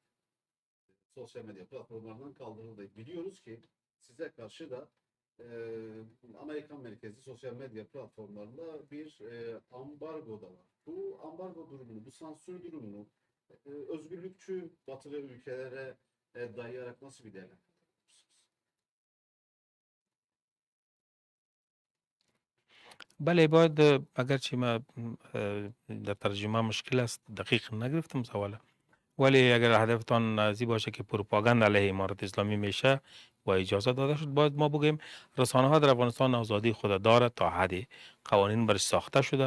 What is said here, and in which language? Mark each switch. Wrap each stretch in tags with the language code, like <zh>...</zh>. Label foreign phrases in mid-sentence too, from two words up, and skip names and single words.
<tr>Sosyal medya platformlarından kaldırıldı. Biliyoruz ki size karşı da Amerikan merkezli sosyal medya platformlarında bir ambargo da var. Bu ambargo durumunu, bu sansür durumunu özgürlükçü batılı ülkelere dayayarak nasıl bir değerlendiriyorsunuz?</tr> <fa>بله باید اگرچه ما در ترجمه مشکل است دقیق نگرفتم سواله، ولی اگر هدفتان ازی باشه که پروپاگاند علیه امارت اسلامی میشه و اجازه داده شد، باید ما بگیم رسانه ها در افغانستان آزادی خود داره، تا حدی قوانین برش ساخته شده.</fa>